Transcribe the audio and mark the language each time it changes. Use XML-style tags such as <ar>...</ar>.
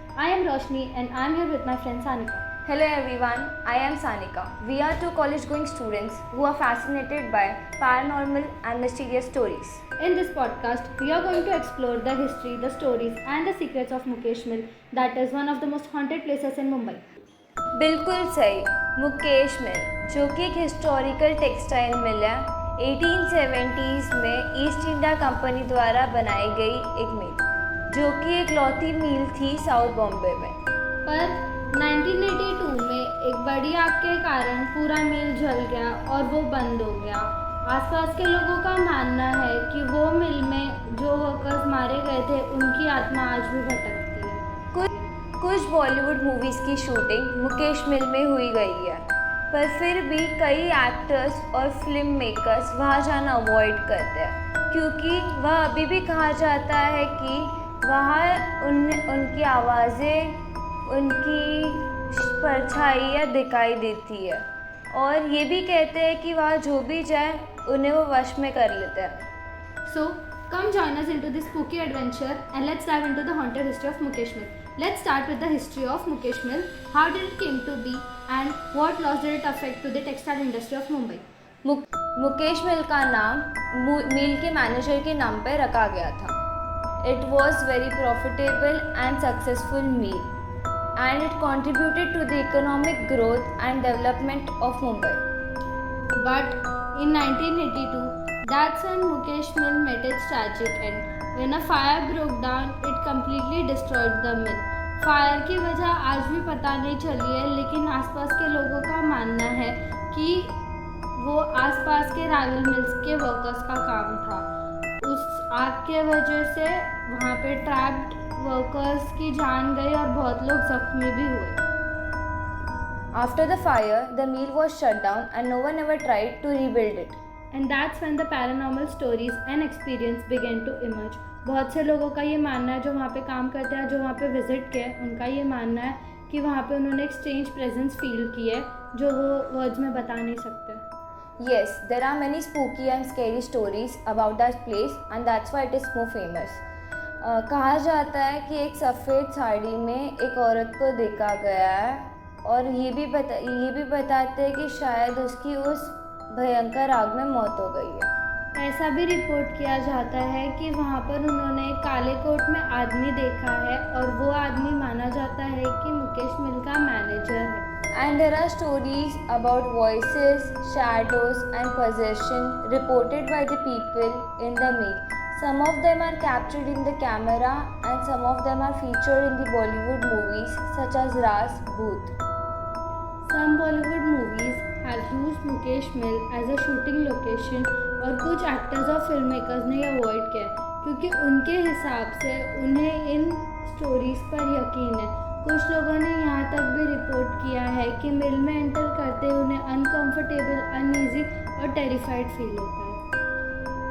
<en>I am Roshni and I am here with my friend Sanika. Hello everyone, I am Sanika. We are two college going students who are fascinated by paranormal and mysterious stories. In this podcast, we are going to explore the history, the stories and the secrets of Mukesh Mill, that is one of the most haunted places in Mumbai.</en> <hi>बिल्कुल सही, मुकेश मिल जो कि एक historical textile mill है 1870s में east India company द्वारा बनाई गई एक मिल जो कि एक लौती मिल थी साउथ बॉम्बे में। पर 1982 में एक बड़ी आग के कारण पूरा मिल जल गया और वो बंद हो गया। आसपास के लोगों का मानना है कि वो मिल में जो वर्कर्स मारे गए थे उनकी आत्मा आज भी भटकती है। कुछ बॉलीवुड मूवीज़ की शूटिंग मुकेश मिल में हुई गई है, पर फिर भी कई एक्टर्स और फिल्म मेकर्स वहाँ जाना अवॉइड करते हैं क्योंकि वह अभी भी कहा जाता है कि वहाँ उनकी आवाज़ें, उनकी परछाइयाँ दिखाई देती है और ये भी कहते हैं कि वहाँ जो भी जाए उन्हें वो वश में कर लेते हैं।</hi> <en>So, come join us into this spooky adventure and let's dive into the haunted history of Mukesh Mill. Let's start with the history of Mukesh Mill. How did it came to be and what loss did it affect to the textile industry of Mumbai?</en> <hi>Mukesh मिल का नाम मिल के manager के नाम पर रखा गया था।</hi> <en>It was very profitable and successful mill and it contributed to the economic growth and development of Mumbai. But in 1982, that's when Mukesh Mill met its tragic end. When a fire broke down, it completely destroyed the mill.</en> <hi>Fire की वजह आज भी पता नहीं चली है, लेकिन आसपास के लोगों का मानना है कि वो आसपास के राइवल मिल्स के वर्कर्स का काम था। उस आग के वजह से वहाँ पे ट्रैप्ड वर्कर्स की जान गई और बहुत लोग जख्मी भी हुए।</hi> <en>After the fire, the mill was shut down and no one ever tried to rebuild it. And that's when the paranormal stories and experience began to emerge.</en> <hi>बहुत से लोगों का ये मानना है, जो वहाँ पे काम करते हैं, जो वहाँ पे विजिट किए, उनका ये मानना है कि वहाँ पे उन्होंने एक स्ट्रेंज प्रेजेंस फील की है जो वो वर्ड्स में बता नहीं सकते।</hi> <en>Yes, there are many spooky and scary stories about that place and that's why it is more famous.</en> <hi>कहा जाता है कि एक सफ़ेद साड़ी में एक औरत को देखा गया है और ये भी बताते हैं कि शायद उसकी उस भयंकर आग में मौत हो गई है। ऐसा भी रिपोर्ट किया जाता है कि वहाँ पर उन्होंने काले कोट में आदमी देखा है और वो आदमी माना जाता है कि मुकेश मिल का मैनेजर है।</hi> <en>And there are stories about voices, shadows and possession reported by the people in the mill. Some of them are captured in the camera and some of them are featured in the Bollywood movies such as Ras Bhoot. Some Bollywood movies have used Mukesh Mill as a shooting location</en> <hi>और कुछ actors और film makers ने avoid किया क्योंकि उनके हिसाब से उन्हें इन स्टोरीज़ पर यकीन है। कुछ लोगों ने यहाँ तक भी रिपोर्ट किया है कि मिल में एंटर करते ही उन्हें अनकंफर्टेबल, अनईजी और टेरिफाइड फील होता है।</hi>